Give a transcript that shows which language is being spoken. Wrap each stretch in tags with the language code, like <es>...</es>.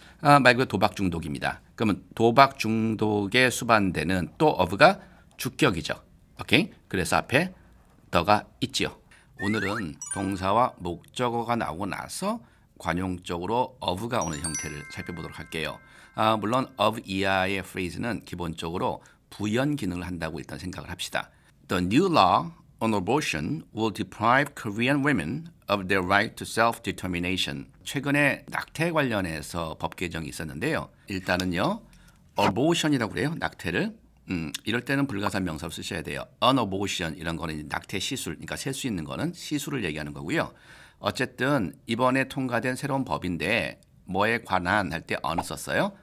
<ko>말 그대로 도박 중독입니다. 그러면 도박 중독에 수반되는 또 of가 주격이죠. 오케이? 그래서 앞에 the가 있지요. 오늘은 동사와 목적어가 나오고 나서 관용적으로 of가 오는 형태를 살펴보도록 할게요. 물론 of 이하의 phrase는 기본적으로 부연 기능을 한다고 일단 생각을 합시다.</ko> <en>The new law on abortion will deprive Korean women of their right to self-determination.</en> <ko>최근에 낙태 관련해서 법 개정이 있었는데요. 일단은요, abortion이라고 그래요. 낙태를. 이럴 때는 불가산 명사로 쓰셔야 돼요. an abortion 이런 거는 낙태 시술, 그러니까 셀 수 있는 거는 시술을 얘기하는 거고요. 어쨌든 이번에 통과된 새로운 법인데 뭐에 관한 할 때 on을 썼어요.</ko>